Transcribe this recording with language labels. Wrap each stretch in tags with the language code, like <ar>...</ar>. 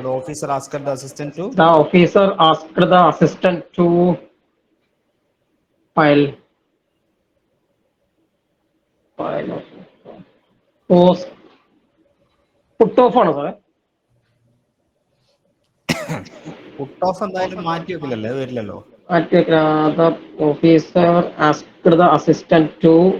<en>The officer asked the assistant to. The officer asked the assistant to file post.</en> <ml>Put off ആണോ സാറേ? Put off എന്തായാലും മാറ്റി വെക്കില്ലല്ലോ, വരില്ലല്ലോ.</ml> <en>The officer asked the assistant to</en>